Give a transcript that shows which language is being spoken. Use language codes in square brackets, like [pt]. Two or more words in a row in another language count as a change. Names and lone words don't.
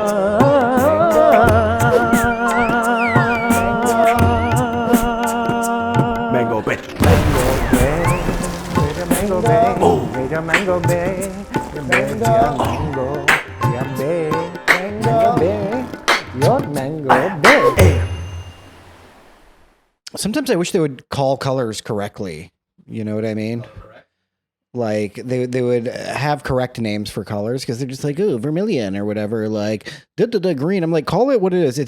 [en] Mango Bay. Mango Bay, Mango Bay, Mango Bay, Mango Bay, your Mango Bay. Sometimes I wish they would call colors correctly. You know what I mean? Like they would have correct names for colors because they're just like, oh, vermilion or whatever. Like green. I'm like, call it what it is.